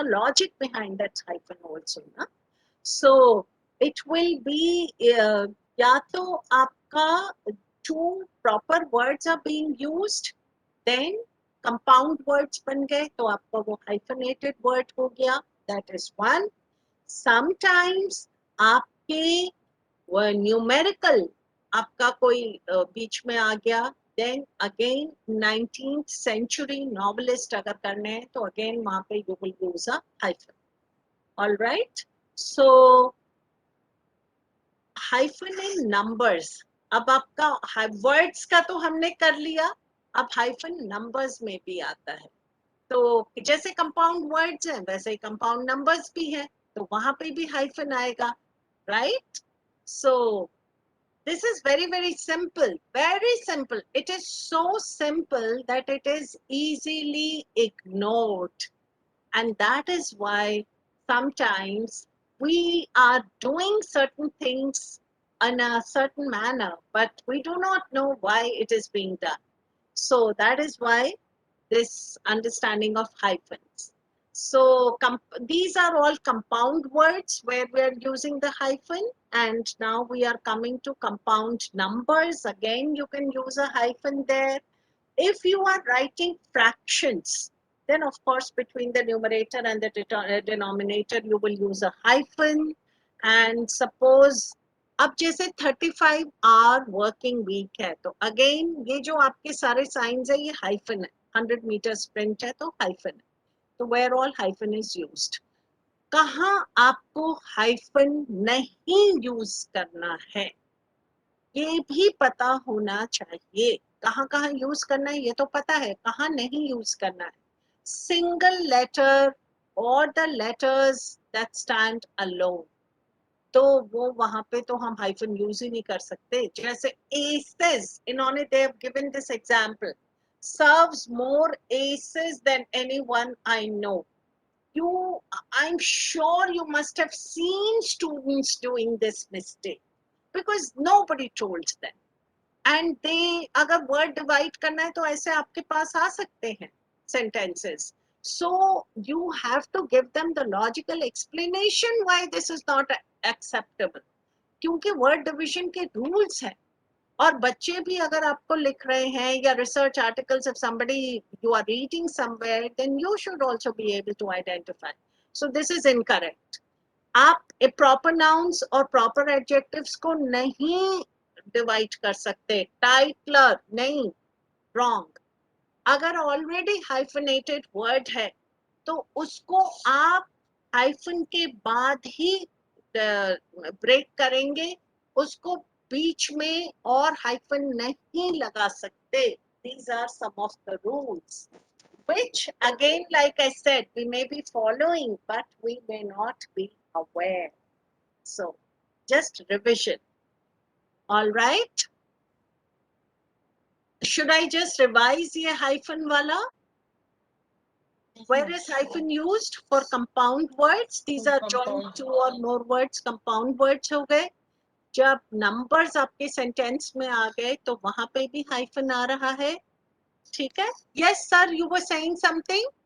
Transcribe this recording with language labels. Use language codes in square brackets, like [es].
[en] There's a logic behind that hyphen also, [hi] ना? [en] So it will be [hi] या तो आपका [en] two proper words are being used, then compound words [hi] बन गए तो आपका वो [en] hyphenated word [hi] हो गया. [en] That is one. Sometimes [hi] आपके [en] numerical [hi] आपका कोई बीच में आ गया, [en] then again 19th century novelist [hi] अगर करने हैं तो [en] again [hi] वहाँ पे [en] you will use a hyphen. All right. So hyphen in numbers. [hi] अब आपका words का तो हमने कर लिया, अब hyphen numbers में भी आता है. तो जैसे compound words हैं वैसे ही compound numbers भी हैं, तो वहां पे भी hyphen आएगा, right? [en] So this is very, very simple, very simple. It is so simple that it is easily ignored. And that is why sometimes we are doing certain things in a certain manner, but we do not know why it is being done. So that is why this understanding of hyphens. So these are all compound words where we are using the hyphen, and now we are coming to compound numbers. Again, you can use a hyphen there. If you are writing fractions, then of course between the numerator and the denominator you will use a hyphen. [hi] And suppose अब जैसे 35 [en] hour working week [hi] है तो again ये जो आपके सारे science है ये हाइफन है. [en] 100 metre sprint [hi] है तो [en] Hyphen है. तो where all hyphen is used. [hi] कहाँ आपको हाइफन नहीं यूज करना है ये भी पता होना चाहिए. कहाँ कहाँ यूज करना है ये तो पता है, कहाँ नहीं यूज करना है. [en] single letter [hi] और [en] the letters that stand alone, [hi] तो वो वहां पे तो हम हाइफन यूज ही नहीं कर सकते. जैसे [en] aces, [hi] इन्होंने [en] They have given this example, serves more aces than anyone I know. I'm sure you must have seen students doing this mistake because nobody told them. And they, [hi] अगर [en] word divide [hi] करना है तो ऐसे आपके पास आ सकते हैं sentences. [en] So you have to give them the logical explanation why this is not acceptable. [hi] क्योंकि word division के rules हैं. और बच्चे भी अगर आपको लिख रहे हैं या [en] research articles, if somebody you are reading somewhere, then you should also be able to identify. So this is incorrect. [hi] आप proper nouns और proper adjectives को नहीं divide कर सकते. [en] Titler [hi] नहीं, [en] wrong. [hi] अगर already hyphenated word है तो उसको आप hyphen के बाद ही break करेंगे, उसको बीच में और hyphen नहीं लगा सकते. [en] These are some of the rules, which again, like I said, we may be following, but we may not be aware. So just revision. All right. Should I just revise [hi] ये [en] hyphen [hi] wala? [en] Where is hyphen used? For compound words. These are joined two or more words, compound words [hi] हो गए. जब numbers आपके sentence में आ गए तो वहां पे भी hyphen आ रहा है. ठीक है? [en] Yes, sir, you were saying something?